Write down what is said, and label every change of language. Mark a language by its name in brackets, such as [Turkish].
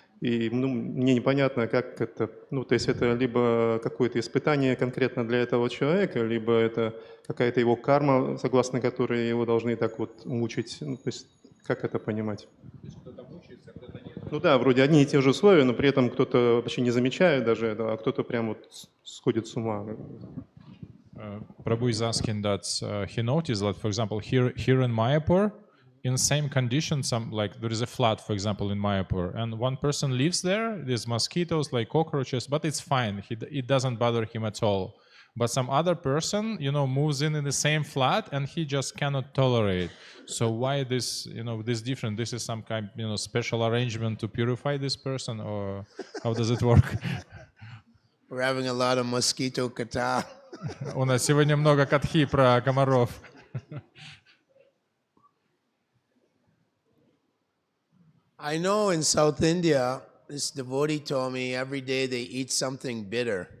[Russian] И мне непонятно, как это, то есть это либо какое-то испытание конкретно для этого человека, либо это какая-то его карма, согласно которой его должны так вот мучить. То есть как это понимать? Кто-то мучается, кто-то нет. Да, вроде одни и те же условия, но при этом кто-то вообще не замечает даже этого, а кто-то прям вот сходит с ума. [English] Prabhu is asking that he noticed that, for example, here in Mayapur, in the same condition, there is a flood, for example, in Mayapur, and one person lives there. There's mosquitoes, like cockroaches, but it's fine. It doesn't bother him at all. But some other person, moves in the same flat, and he just cannot tolerate. So why this, this different? This is some kind, special arrangement to purify this person, or how does it work? We're having a lot of mosquito kata. [Russian] У нас сегодня много катхи про комаров. [English] I know in South India, this devotee told me every day they eat something bitter.